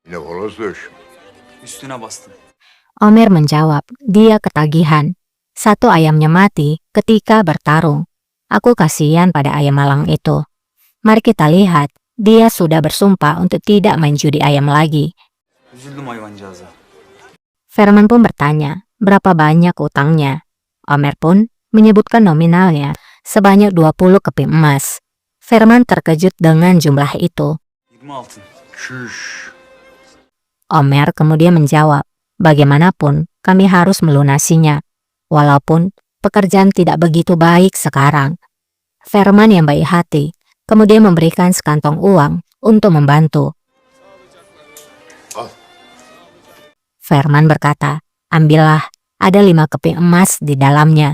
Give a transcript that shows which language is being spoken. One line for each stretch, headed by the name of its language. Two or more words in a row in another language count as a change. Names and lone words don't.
Turkish: Ne horoz döş. Üstüne bastım.
Indonesian: Omer menjawab, dia ketagihan. Satu ayamnya mati ketika bertarung. Aku kasihan pada ayam malang itu. Mari kita lihat, dia sudah bersumpah untuk tidak main judi ayam lagi.
Turkish: Üzüldüm hayvancağıza.
Indonesian: Ferman pun bertanya, berapa banyak utangnya. Omer pun menyebutkan nominalnya sebanyak 20 keping emas. Ferman terkejut dengan jumlah itu.
Turkish: 20 altın. Çüş.
Indonesian: Omer kemudian menjawab, bagaimanapun kami harus melunasinya, walaupun pekerjaan tidak begitu baik sekarang. Ferman yang baik hati kemudian memberikan sekantong uang untuk membantu.
Turkish: Al.
Indonesian: Ferman berkata, ambillah, ada 5 keping emas di dalamnya.